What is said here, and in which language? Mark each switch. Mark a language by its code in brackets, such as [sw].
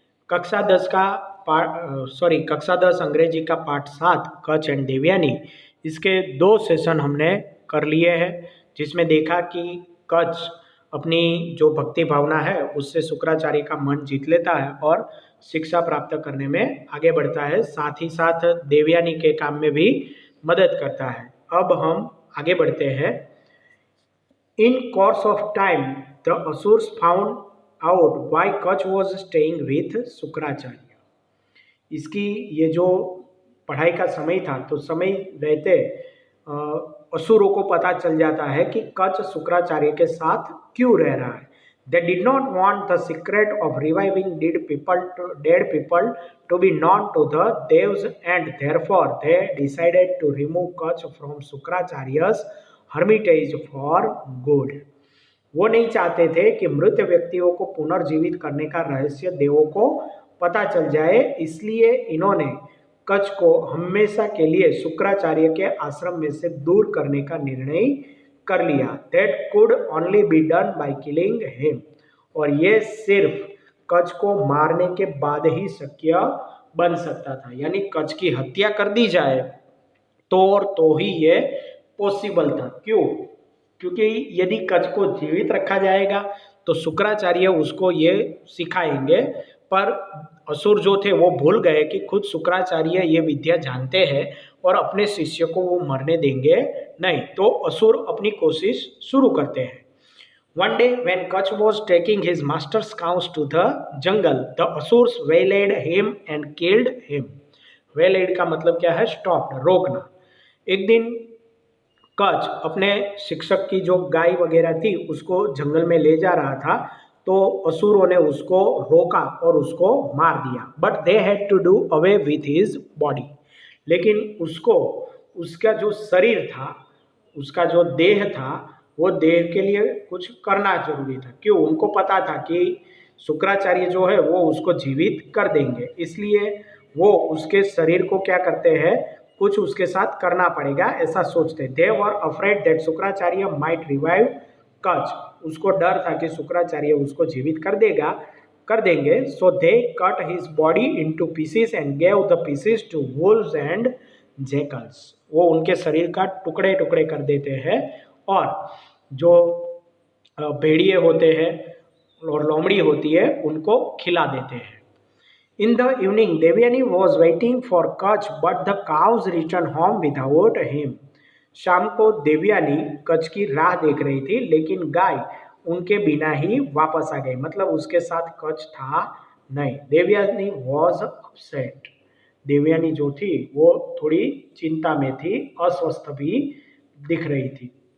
[hi] कक्षा 10 का कक्षा 10 अंग्रेजी का पार्ट 7 कच्छ एंड देवयानी, इसके 2 सेशन हमने कर लिए हैं, जिसमें देखा कि कच्छ अपनी जो भक्ति भावना है उससे शुक्राचार्य का मन जीत लेता है और शिक्षा प्राप्त करने में आगे बढ़ता है, साथ ही साथ देवयानी के काम में भी मदद करता है। अब हम आगे बढ़ते हैं। [en] In course of time, the Asurs found out why Kach was staying with Shukracharya. [hi] इसकी ये जो पढ़ाई का समय था, तो समय रहते असुरों को पता चल जाता है कि कच्छ शुक्राचार्य के साथ क्यों रह रहा है। [en] They did not want the secret of reviving dead people to be known to the devs, and therefore they decided to remove Kach from Shukracharya's hermitage for good। [hi] वो नहीं चाहते थे कि मृत व्यक्तियों को पुनर्जीवित करने का रहस्य देवों को पता चल जाए, इसलिए इन्होंने कच्छ को हमेशा के लिए शुक्राचार्य के आश्रम में से दूर करने का निर्णय कर लिया। [en] that could only be done by killing him, [hi] और ये सिर्फ कच्छ को मारने के बाद ही शक्य बन सकता था, यानी कच्छ की हत्या कर दी जाए तो ही ये पॉसिबल था। क्यों? क्योंकि यदि कच्छ को जीवित रखा जाएगा तो शुक्राचार्य उसको ये सिखाएंगे, पर असुर जो थे वो भूल गए कि खुद शुक्राचार्य ये विद्या जानते हैं और अपने शिष्य को वो मरने देंगे नहीं, तो असुर अपनी कोशिश शुरू करते हैं। [en] One day when Kach was taking his master's cows to the jungle, the asurs waylaid him and killed him। [hi] waylaid का मतलब क्या है? स्टॉप्ड, रोकना। एक दिन कच्छ अपने शिक्षक की जो गाय वगैरह थी उसको जंगल में ले जा रहा था, तो असुरों ने उसको रोका और उसको मार दिया। [en] but they had to do away with his body, [hi] लेकिन उसको उसका जो शरीर था, उसका जो देह था, वो देह के लिए कुछ करना जरूरी था। क्यों? उनको पता था कि शुक्राचार्य जो है वो उसको जीवित कर देंगे, इसलिए वो उसके शरीर को क्या करते हैं, कुछ उसके साथ करना पड़ेगा, ऐसा सोचते। [en] they were afraid that Shukracharya might revive [hi] Kutch, उसको डर था कि शुक्राचार्य उसको जीवित कर देंगे। [en] So they cut his body into pieces and gave the pieces to wolves and jackals. [hi] वो उनके शरीर का टुकड़े टुकड़े कर देते हैं और जो भेड़िए होते हैं और लोमड़ी होती है उनको खिला देते हैं। [en] In the evening, Devyani was waiting for Kach, but the cows returned home without him। [hi] शाम को देवयानी कच्छ की राह देख रही थी, लेकिन गाय उनके बिना ही वापस आ गई, मतलब उसके साथ कच्छ था नहीं। [en] Devyani was upset। [hi] देवयानी जो थी वो थोड़ी चिंता में थी, अस्वस्थ भी दिख रही थी।